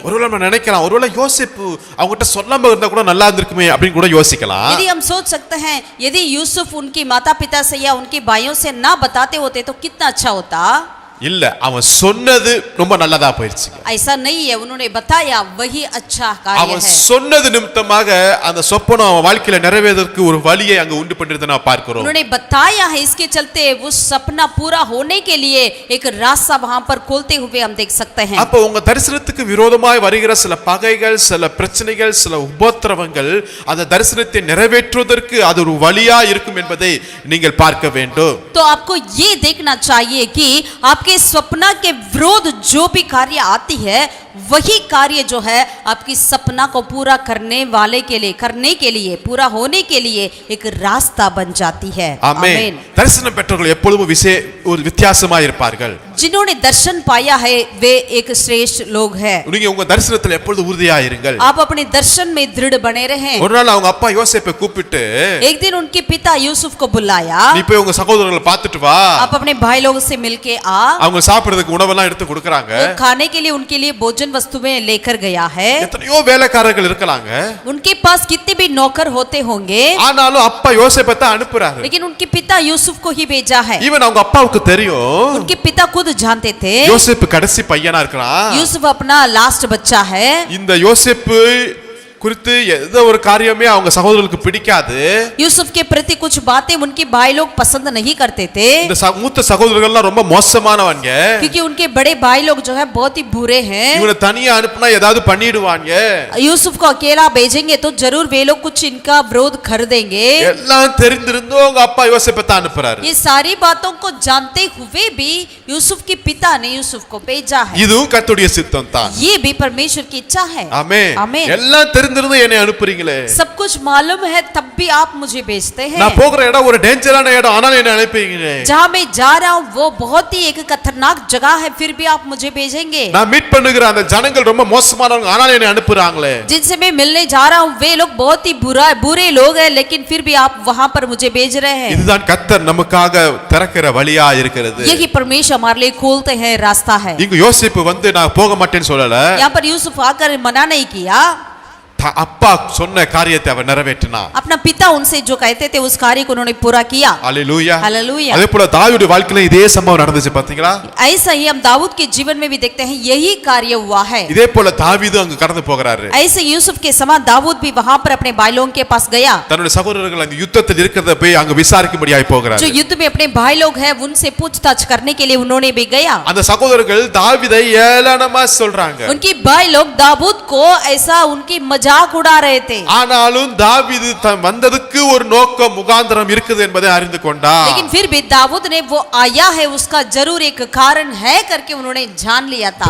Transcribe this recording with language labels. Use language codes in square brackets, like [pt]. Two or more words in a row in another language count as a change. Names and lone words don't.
[ta] ஒருவேளை நம்ம நினைக்கலாம் ஒருவேளை யோசிப்பு அவங்ககிட்ட சொல்லாம இருந்தா கூட நல்லா இருந்திருக்குமே அப்படின்னு கூட யோசிக்கலாம் [hi] यदि हम सोच सकते हैं यदि यूसुफ उनकी माता पिता से या उनके भाइयों से ना बताते होते तो कितना अच्छा होता [ta] இல்ல அவன் சொன்னது ரொம்ப நல்லதா போயிருச்சு [hi] ऐसा नहीं है उन्होंने बताया वही अच्छा कार्य [ta] அவன் [hi] है [ta] சொன்னது நிமித்தமாக அந்த சொப்பனம் அவன் வாழ்க்கையில நிறைவேறதற்கு ஒரு வழியை அங்க உண்டு பண்ணிருந்ததை நான் பார்க்கிறோம் [hi] उन्होंने बताया है इसके चलते वो सपना पूरा होने के लिए एक रास्ता वहां पर खोलते हुए हम देख सकते हैं [ta] அப்ப உங்க தரிசனத்துக்கு விரோதமாய் வருகிற சில பகைகள் சில பிரச்சனைகள் சில உபத்திரவங்கள் அந்த தரிசனத்தை நிறைவேற்றுவதற்கு அது ஒரு வழியா இருக்கும் என்பதை நீங்கள் பார்க்க வேண்டும் [hi] तो आपको ये देखना चाहिए कि आपके सपना के विरोध जो भी कार्य आती है वही कार्य जो है आपकी सपना को पूरा करने के लिए पूरा होने के लिए एक रास्ता बन जाती है। [ta] ஆமென். தரிசனம் பெற்றவர்கள் எப்பொழுதும் ஒரு வித்தியாசமா இருப்பார்கள். [hi] जिन्होंने दर्शन पाया है वे एक श्रेष्ठ लोग हैं। [ta] நீங்க உங்க தரிசனத்துல எப்பொழுதும் உறுதியா இருங்கள். [hi] आप अपने दर्शन में दृढ़ बने रहें। [ta] ஒரு நாள் அவங்க அப்பா யோசேப்பை கூப்பிட்டு [hi] एक दिन उनके पिता यूसुफ को बुलाया, [ta] நீ போய் உங்க சகோதரர்களை பார்த்துட்டு வா. [hi] आप अपने भाई लोगों से मिलके आ। [ta] அவங்க சாப்பிடுறதுக்கு உணவெல்லாம் எடுத்து கொடுக்கறாங்க. [hi] वो खाने के लिए उनके लिए भोजन वस्तुएं लेकर गया है। [ta] எத்தனையோ வேலைக்காரர்கள் இருக்கலாங்க. [hi] उनके पास कितने भी नौकर होते होंगे, [ta] ஆனாலும் அப்பா யோசேப்பை தான் அனுப்புறாரு. [hi] लेकिन उनके पिता यूसुफ को ही भेजा है। [ta] ஈவன் அவங்க அப்பாவுக்கு தெரியும் [hi] उनके पिता खुद जानते थे [ta] யோசேப்பு கடைசி பையனா இருக்கிறான். [hi] यूसुफ अपना लास्ट बच्चा है। [ta] இந்த யோசேப்பு குறித்து ஏதோ ஒரு காரியமே அவங்க சகோதரர்களுக்கு பிடிக்காது. [hi] यूसुफ के प्रति कुछ बातें उनके भाई लोग पसंद नहीं करते थे, [ta] இந்த மூத்த சகோதரர்கள்லாம் ரொம்ப மோசமானவங்க. [hi] क्योंकि उनके बड़े भाई लोग जो है बहुत ही बुरे हैं। [ta] இவனை தனியா அனுப்புனா ஏதாவது பண்ணிடுவாங்க. [hi] यूसुफ को अकेला भेजेंगे तो जरूर वे लोग कुछ इनका विरोध कर देंगे। [ta] எல்லாம் தெரிந்திருந்தோம் அவங்க அப்பா யோசேப்பை தான் அனுப்புறாரு. [hi] ये सारी बातों को जानते हुए भी यूसुफ के पिता ने यूसुफ को भेजा है। [ta] இதுவும் கர்த்தருடைய சித்தம் தான். [hi] ये भी परमेश्वर की इच्छा है। [ta] ஆமென். [hi] आमीन। [ta] எல்லாம் தெரிந்திருந்து என்னை அனுப்புறீங்களே. [hi] सब कुछ मालूम है तब भी आप मुझे भेजते हैं। [ta] நான் போகிற இடம் ஒரு டேஞ்சரான இடம், ஆனாலும் என்னை அனுப்புறீங்களே. [hi] जहाँ मैं जा रहा हूँ वो बहुत ही एक खतरनाक जगह है, फिर भी आप मुझे भेजेंगे। [ta] நான் மீட் பண்ணுகிற அந்த ஜனங்கள் ரொம்ப மோசமானவங்க, ஆனாலும் என்னை அனுப்புறாங்களே. [hi] जिनसे मैं मिलने जा रहा हूँ वे लोग बहुत ही बुरे लोग हैं, लेकिन फिर भी आप वहाँ पर मुझे भेज रहे हैं। [ta] இதுதான் கர்த்தர் நமக்காக திறக்கிற வழியா இருக்கிறது. [hi] यही परमेश्वर हमारे लिए खोलते हैं रास्ता है। [ta] இங்க யோசேப்பு வந்து நான் போக மாட்டேன்னு சொல்லல. [hi] यहाँ पर यूसुफ आकर मना नहीं किया, [ta] அப்பா சொன்ன காரியத்தை அவர் நிறைவேற்றினா. [hi] अपना पिता उनसे जो कहते थे उस कार्य को उन्होंने पूरा किया। [ta] ஹalleluya. [hi] हालेलुया। [ta] அதே போல தாவீதுடைய வாழ்க்கையில இதே சம்பவம் நடந்துச்சு பாத்தீங்களா? [hi] ऐसा ही हम दाऊद के जीवन में भी देखते हैं, यही कार्य हुआ है। [ta] இதே போல தாவீது அங்க கடந்து போகிறாரு. [hi] ऐसे यूसुफ के समान दाऊद भी वहां पर अपने भाई लोगों के पास गया। [ta] தன்னுடைய சகோதரர்கள் அங்க யுத்தத்தில் இருக்கிறத போய் அங்க விசாரிக்கும்படியாய் போகிறாரு. [hi] जो युद्ध में अपने भाई लोग हैं उनसे पूछताछ करने के लिए उन्होंने भी गया। [ta] அந்த சகோதரர்கள் தாவீதை ஏளனமா சொல்றாங்க. [hi] उनके भाई लोग दाऊद को ऐसा उनकी मजाक उड़ा रहे थे। [ta] ஆனாலும் தாவீது வந்ததுக்கு ஒரு நோக்கம் முகாந்திரம் இருக்குது என்பதை அறிந்து கொண்டார். [hi] लेकिन फिर भी दाऊद ने वो आया है उसका जरूर एक कारण है करके उन्होंने जान लिया था।